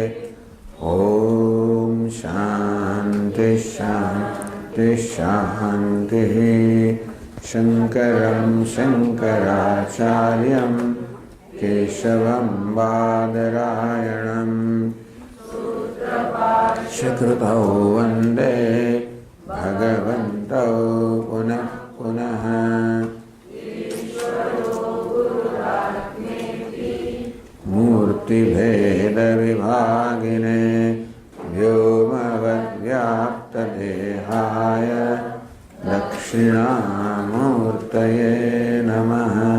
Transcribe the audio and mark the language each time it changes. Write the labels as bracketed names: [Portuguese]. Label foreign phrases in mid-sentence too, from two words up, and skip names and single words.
[Sanskrit] ઓમ શાંતિ શાંતિ શાંતિ. શંકરં શંકરાચાર્યં કેશવં બાદરાયણમ सुकृतौ वन्दे भगवन्तौ पुनः पुनः। मूर्तिभेदविभागिने व्योमवद्व्याप्तदेहाय दक्षिणामूर्तये नमः।